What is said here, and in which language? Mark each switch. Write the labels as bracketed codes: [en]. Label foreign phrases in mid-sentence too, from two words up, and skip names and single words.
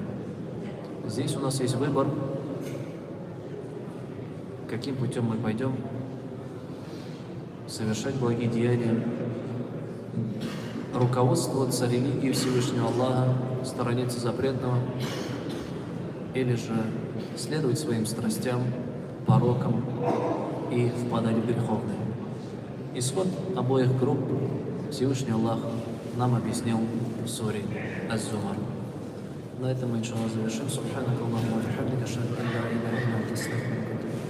[ru] Здесь у нас есть выбор, каким путем мы пойдем, совершать благие деяния, руководствоваться религией Всевышнего Аллаха, сторониться запретного, или же следовать своим страстям, порокам и впадать в греховные. Исход обоих групп Всевышний Аллах нам объяснил в суре Аз-Зумар. На этом мы, [ar] إن شاء الله, [ru] завершим. [ar] سبحانك اللهم وبحمدك أشهد أن لا إله إلا أنت أستغفرك.